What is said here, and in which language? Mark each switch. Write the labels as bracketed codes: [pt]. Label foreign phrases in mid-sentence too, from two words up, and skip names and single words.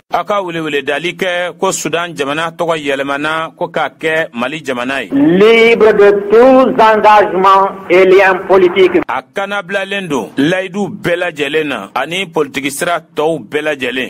[bm] A ka welewele dali kɛ ko Sudan jamana tɔgɔ yɛlɛmana ko k'a kɛ Mali jamana ye. [fr] libre de tous engagements et liens politiques [bm] A kana bilalen don layidu bɛɛ lajɛlen na ani politiki sira tɔw bɛɛ lajɛlen.